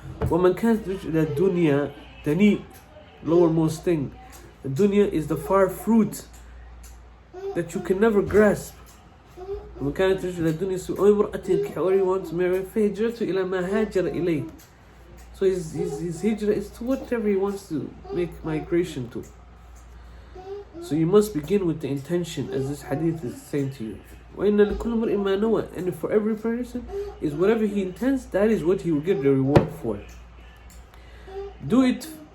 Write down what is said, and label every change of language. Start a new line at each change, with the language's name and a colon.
Arabic: ومن كانت هجرته إلى الدنيا, dani,
English: lowermost thing. The dunya is the far fruit that you can never grasp.
Arabic: ومن كانت هجرته إلى الدنيا أو امرأة ينكحها,
English: or he wants to marry,
Arabic: فهجرته إلى ما هاجر إليه.
English: So his hijrah is to whatever he wants to make migration to. So you must begin with the intention, as this hadith is saying to you.
Arabic: وَإِنَّ لِكُلِّ امْرِئٍ مَا نَوَى,
English: and for every person is whatever he intends, that is what he will get the reward for. Do it